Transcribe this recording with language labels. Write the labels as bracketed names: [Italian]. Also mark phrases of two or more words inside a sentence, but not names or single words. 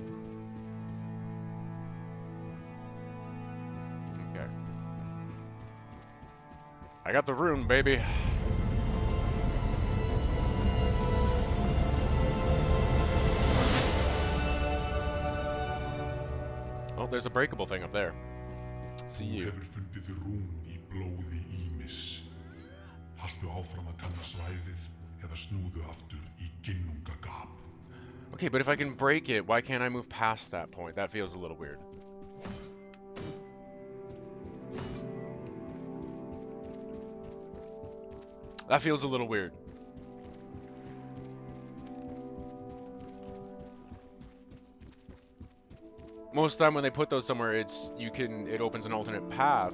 [English] Okay. I got the rune, baby. Oh, there's a breakable thing up there. See you. [Icelandic] Þú hefur fundið rún í blóði Ýmis. Haltu áfram að kanna svæðið eða snúðu aftur í ginnungagap. [English] Okay, but if I can break it, why can't I move past that point? That feels a little weird. That feels a little weird. Most of the time when they put those somewhere, it opens an alternate path.